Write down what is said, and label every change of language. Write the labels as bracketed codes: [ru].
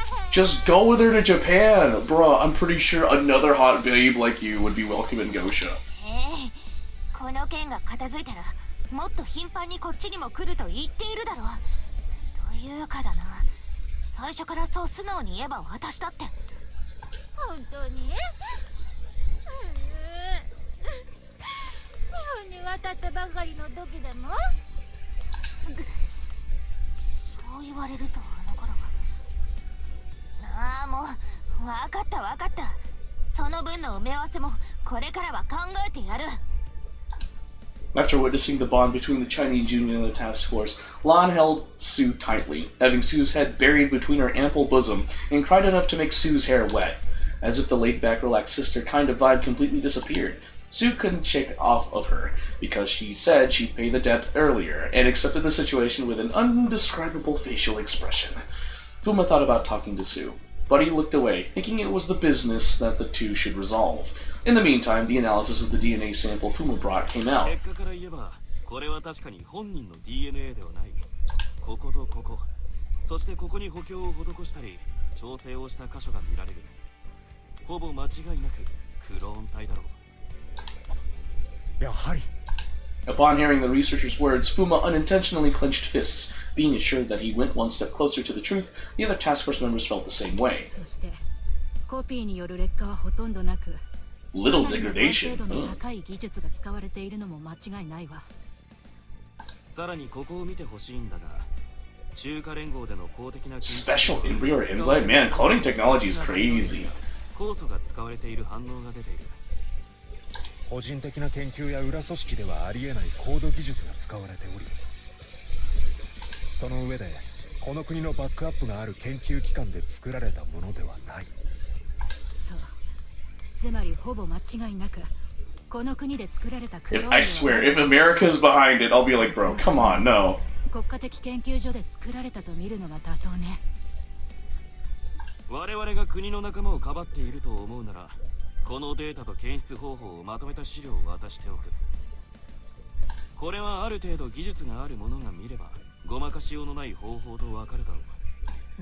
[en] Just go with her to Japan! Bruh, I'm pretty sure another hot babe like you would be welcome in Gosha. [ja] この件が片付いたらもっと頻繁にこっちにも来ると言っているだろう。というかだな、最初からそう素直に言えば私だって。本当に？日本に渡ったばかりの時でも？そう言われるとあの頃は。ああ、もう分かった分かった。その分の埋め合わせもこれからは考えてやる。 [en] After witnessing the bond between the Chinese Union and the task force, Lan held Sue tightly, having Sue's head buried between her ample bosom, and cried enough to make Sue's hair wet. As if the laid-back, relaxed sister kind of vibe completely disappeared, Sue couldn't shake off of her because she said she'd paid the debt earlier and accepted the situation with an undescribable facial expression. Fuma thought about talking to Sue, but he looked away, thinking it was the business that the two should resolve. In the meantime, the analysis of the DNA sample Fuma brought came out. [ja] 結果から言えば、これは確かに本人の DNA ではない。こことここ、そしてここに補強を施したり、調整をした箇所が見られる。ほぼ間違いなくクローン体だろう。やはり。 [en] Upon hearing the researcher's words, Fuma unintentionally clenched fists. Being assured that he went one step closer to the truth, the other task force members felt the same way. [ja] そしてコピーによる劣化はほとんどなく、 [en] Little [ja] かなりの [en] degradation. [ja] 完成度の高い技術が使われているのも間違いないわ。さらにここを見てほしいんだが、中華連合での公的な [en] Special embryo or enzyme? Man, cloning technology is crazy. [ja] 酵素が使われている反応が出ている。個人的な研究や裏組織ではありえない高度技術が使われており、その上でこの国のバックアップがある研究機関で作られたものではない。そう、つまりほぼ間違いなくこの国で作られたクローン [en] I swear, if America's behind it, I'll be like, bro, come on, no. [ja] 国家的研究所で作られたと見るのが妥当ね。我々が国の仲間をかばっていると思うなら、このデータと検出方法をまとめた資料を渡しておく。これはある程度技術がある者が見れば、ごまかしようのない方法とわかるだろう。